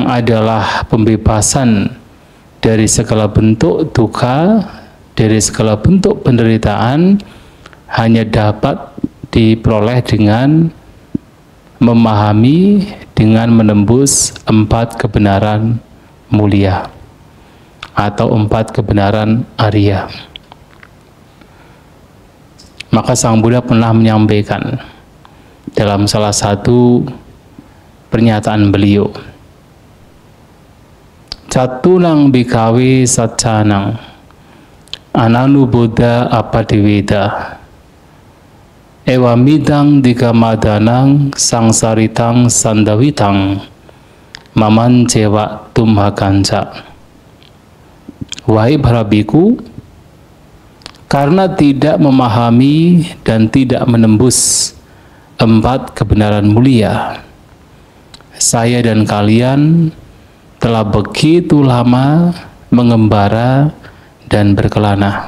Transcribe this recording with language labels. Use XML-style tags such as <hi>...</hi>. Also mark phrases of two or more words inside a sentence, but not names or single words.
<id>adalah pembebasan dari segala bentuk dukkha, dari segala bentuk penderitaan hanya dapat diperoleh dengan memahami, dengan menembus 4 kebenaran mulia atau 4 kebenaran Arya. Maka Sang Buddha pernah menyampaikan dalam salah satu pernyataan beliau,</id> <pi>Catunang bikawe sacanang ananu Buddha apadeweda ewamidang dikamadhanang sangsaritang sandawitang maman cewa tumhakanca.</pi> <id>Wahai para biku, karena tidak memahami dan tidak menembus 4 kebenaran mulia, saya dan kalian telah begitu lama mengembara dan berkelana.</id>